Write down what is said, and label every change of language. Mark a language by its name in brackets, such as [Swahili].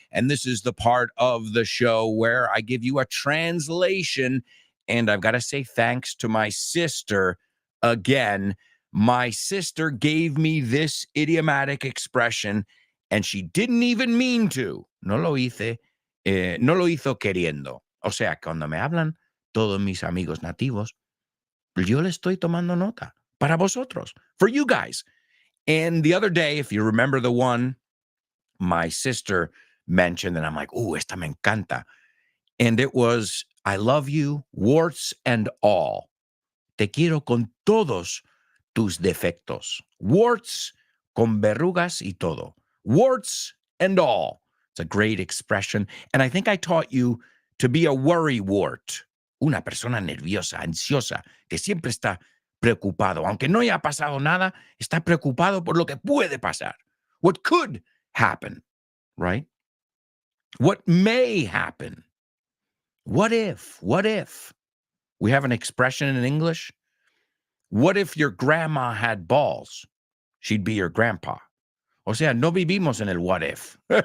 [English] And this is the part of the show where I give you a translation. And I've got to say thanks to my sister again. My sister gave me this idiomatic expression, and she didn't even mean to. [Spanish] No lo hizo queriendo. O sea, cuando me hablan todos mis amigos nativos, yo le estoy tomando nota para vosotros, [English] for you guys. And the other day, if you remember the one my sister mentioned, and I'm like, ooh, [Spanish] esta me encanta. [English] And it was, I love you, warts and all. [Spanish] Te quiero con todos tus defectos. Warts con verrugas y todo. [English] Warts and all. It's a great expression. And I think I taught you to be a worrywart. [Spanish] Una persona nerviosa, ansiosa, que siempre está preocupado. Aunque no haya pasado nada, está preocupado por lo que puede pasar. [English] What could happen, right? What may happen. What if? What if? We have an expression in English. What if your grandma had balls? She'd be your grandpa. [Spanish] O sea, no vivimos en el [English] what if.